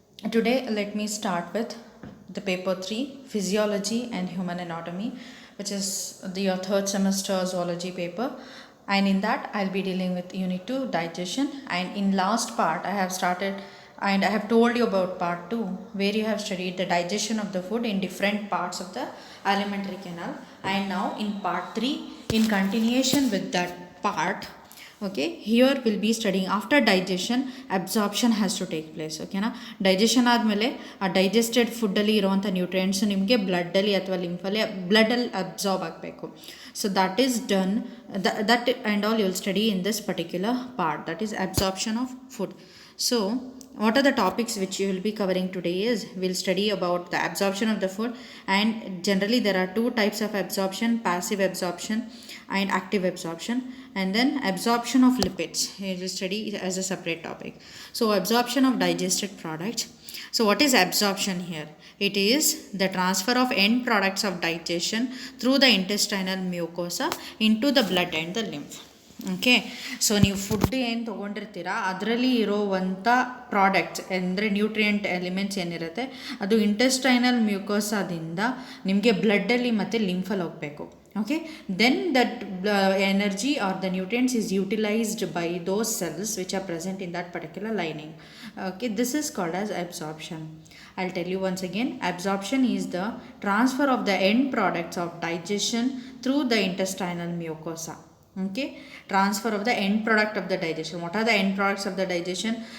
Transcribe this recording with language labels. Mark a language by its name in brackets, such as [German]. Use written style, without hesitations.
[English] Today let me start with the paper 3 physiology and human anatomy, which is your third semester zoology paper, and in that I'll be dealing with unit 2 digestion, and in last part I have started and I have told you about part 2 where you have studied the digestion of the food in different parts of the alimentary canal, and now in part 3 in continuation with that part. Okay, here we'll be studying after digestion absorption has to take place. [Kannada] Okay na, digestion ಆದಮೇಲೆ ಆ digested ಫುಡ್ಡಲ್ಲಿ ಇರುವಂಥ nutrients ನಿಮಗೆ ಬ್ಲಡ್ಡಲ್ಲಿ ಅಥವಾ ಲಿಂಫಲ್ಲಿ ಬ್ಲಡ್ಡಲ್ಲಿ absorb ಆಗಬೇಕು. [English] So that is done, that and all you will study in this particular part, that is absorption of food. So what are the topics which you will be covering today is we'll study about the absorption of the food, and generally there are two types of absorption: passive absorption and active absorption, and then absorption of lipids we will study as a separate topic. So absorption of digested products. So what is absorption here? It is the transfer of end products of digestion through the intestinal mucosa into the blood and the lymph. [Kannada] Okay, so ನೀವು food ಏನು ತೊಗೊಂಡಿರ್ತೀರ ಅದರಲ್ಲಿ ಇರೋವಂಥ products ಅಂದರೆ nutrient elements ಏನಿರುತ್ತೆ ಅದು intestinal ಮ್ಯೂಕೋಸಾದಿಂದ ನಿಮಗೆ ಬ್ಲಡ್ಡಲ್ಲಿ ಮತ್ತು ಲಿಂಫಲ್ಲಿ ಹೋಗಬೇಕು. [English] Okay, then that energy or the nutrients is utilized by those cells which are present in that particular lining. Okay, this is called as absorption. I'll tell you once again, absorption is the transfer of the end products of digestion through the intestinal mucosa. Okay, transfer of the end product of the digestion. What are the end products of the digestion?